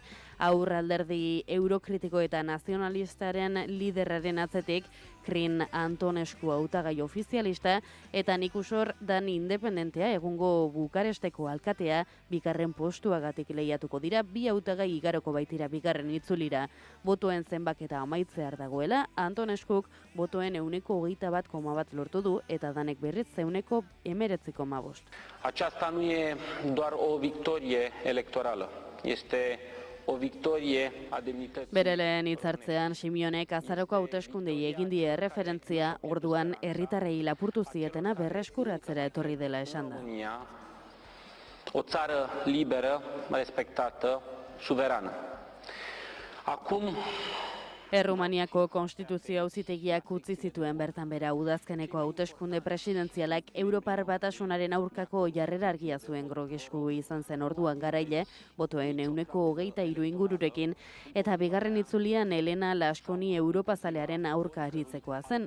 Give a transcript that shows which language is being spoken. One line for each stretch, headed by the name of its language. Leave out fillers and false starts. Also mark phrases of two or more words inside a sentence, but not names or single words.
Basque: Aurralderdi eurokritiko eta nazionalistaren liderraren atzetik, Krin Antonescu hautagai ofizialista eta Nikusor Dan independentea egungo Bukaresteko alkatea bigarren postuagatik lehiatuko dira, bi hautagai igaroko baitira bigarren itzulira. Botoen zenbaketa amaitzear dagoela, Antoneskuk botoen 21,1% lortu du eta Danek berriz 19,5%.
Romanian: Aceasta nu e doar o victorie electorală. Este o victorie a demnității.
Basque: Bere lehen hitzartzean Simeonek azaroko hauteskundei egin die erreferentzia, orduan herritarrei lapurtu zietena berreskuratzera etorri dela esan da.
Romanian: O țară liberă, respectată, suverană. Acum
Basque: Errumaniako konstituzio auzitegiak utzi zituen bertan bera udazkeneko hauteskunde presidentzialak Europar Batasunaren aurkako jarrera argia zuen Grogescu izan zen orduan garaile, botoen 23% ingururekin, eta bigarren itzulian Elena Laskoni Europazalearen aurka aritzekoa zen.